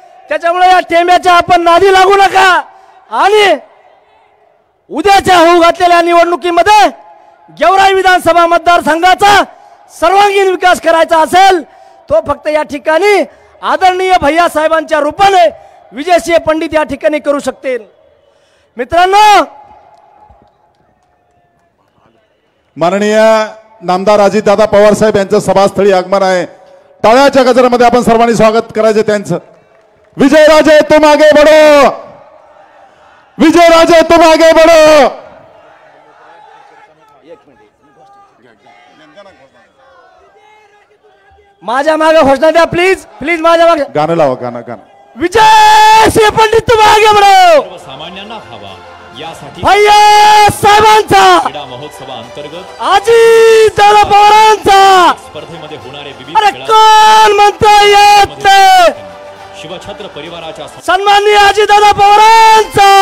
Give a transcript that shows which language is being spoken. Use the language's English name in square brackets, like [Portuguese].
[Marathi] त्याच्यामुळे या टेंब्याच्या आपण नादी लागू नका. आणि उद्याच्या होऊ घातलेल्या निवडणुकीमध्ये गेवराई विधानसभा मतदारसंघाचा सर्वांगीण विकास करायचा असेल तो फक्त या ठिकाणी आदरणीय भैया साहेबांच्या रूपाने विजयसिंह पंडित या ठिकाणी करू शकतील. मित्रांनो, माननीय नामदार अजितदादा पवार साहेब यांचं सभास्थळी आगमन आहे. टाळ्याच्या गजरामध्ये आपण सर्वांनी स्वागत करायचे त्यांचं. [Hindi] विजयराजे तुम आगे बढ़ो, विजयराजे तुम आगे बढ़ो. [Marathi] माझ्या मागे घोषणा द्या प्लीज प्लीज. माझ्या मागे गाणं लावा, गाणं गाणं. [Hindi] विजयसिंह पंडित तुम आगे बढ़ो. [Marathi] सामान्यांना हवा यासाठी भैया साहेबांचा क्रीडा महोत्सवाअंतर्गत अजितदादा पवारांचा स्पर्धेमध्ये होणारे अरे कोण म्हणता येत नाही. शिवछत्र परिवाराच्या सन्माननीय अजितदादा पवारांचा.